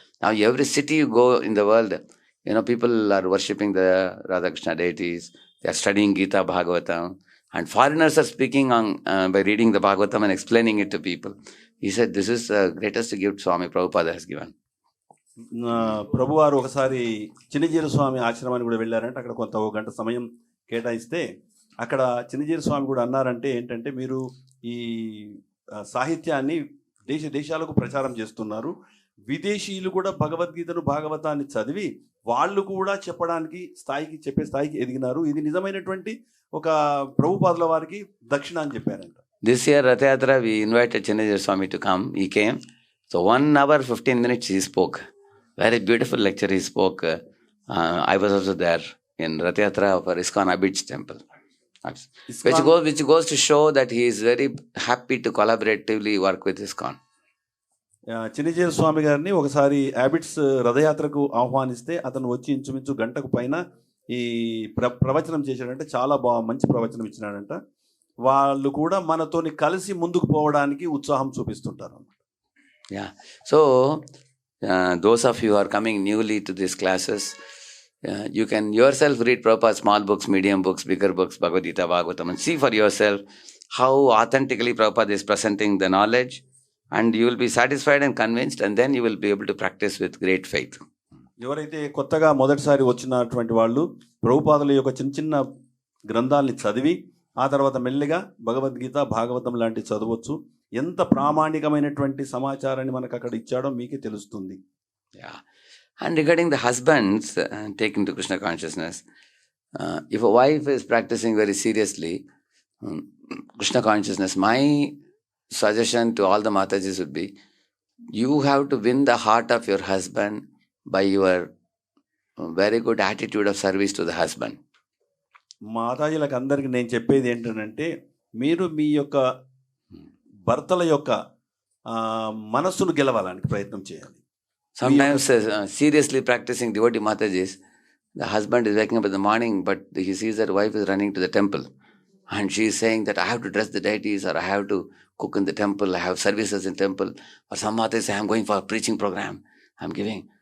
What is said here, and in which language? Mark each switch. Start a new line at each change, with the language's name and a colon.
English: Now every city you go in the world, people are worshipping the Radha Krishna deities. They are studying Gita, Bhagavatam. And foreigners are speaking by reading the Bhagavatam and explaining it to people. He said, this is the greatest gift Swami Prabhupada has given.
Telugu: ప్రభు వారు ఒకసారి చిన్నజీర స్వామి ఆశ్రమానికి కూడా వెళ్ళారంటే అక్కడ కొంత 1 గంట సమయం కేటాయిస్తే అక్కడ చిన్నజీర స్వామి కూడా అన్నారంటే ఏంటంటే, మీరు ఈ సాహిత్యాన్ని దేశాలకు ప్రచారం చేస్తున్నారు. విదేశీయులు కూడా భగవద్గీతను భాగవతాన్ని చదివి వాళ్ళు కూడా చెప్పే స్థాయికి ఎదిగినారు. ఇది నిజమైనటువంటి ఒక ప్రభుపాదుల వారికి దక్షిణ అని చెప్పారంట.
English: This year Rath Yatra we invited Chinnajiyar Swami to come. He came. So 1 hour 15 minutes he spoke. Very beautiful lecture he spoke. I was also there in Rath Yatra for ISKCON Abid's temple. Which goes to show that he is very happy to collaboratively work with ISKCON.
Telugu: Chinnajeeyar స్వామి గారిని ఒకసారి అబిడ్స్ రథయాత్రకు ఆహ్వానిస్తే అతను వచ్చి ఇంచుమించు గంటకు పైన ఈ ప్రవచనం చేశాడంటే, చాలా మంచి ప్రవచనం ఇచ్చినాడంట. వాళ్ళు కూడా మనతోని కలిసి ముందుకు పోవడానికి ఉత్సాహం చూపిస్తుంటారు అన్నమాట.
English: Yeah. So those of you who are coming newly to these classes, you can yourself read Prabhupada's small books, medium books, bigger books, Bhagavad Gita, Bhagavatam, and see for yourself how authentically Prabhupada is presenting the knowledge, and you will be satisfied and convinced, and then you will be able to practice with great faith.
Telugu: ఎవరైతే కొత్తగా మొదటిసారి వచ్చినటువంటి వాళ్ళు ప్రభుపాదుల యొక్క చిన్న చిన్న గ్రంథాలని చదివి ఆ తర్వాత మెల్లిగా భగవద్గీత, భాగవతం లాంటి చదవచ్చు. ఎంత ప్రామాణికమైనటువంటి సమాచారాన్ని మనకు అక్కడ ఇచ్చాడో మీకే తెలుస్తుంది.
English: Yeah. And regarding the husbands taking to Krishna consciousness, if a wife is practicing very seriously Krishna consciousness, my suggestion to all the Matajis would be, you have to win the heart of your husband by your very good attitude of service to the husband.
Telugu: మాతాజీలకు అందరికీ నేను చెప్పేది ఏంటంటే, మీరు మీ యొక్క భర్తల యొక్క మనస్సును గెలవాలని ప్రయత్నం చేయాలి.
English: Sometimes seriously practicing devotee Matajis, the husband is waking up in the morning, but he sees that wife is running to the temple and she is saying that I have to dress the deities, or I have to cook in the temple, I have services in temple, or some Matajis say I am going for a preaching program, I am giving.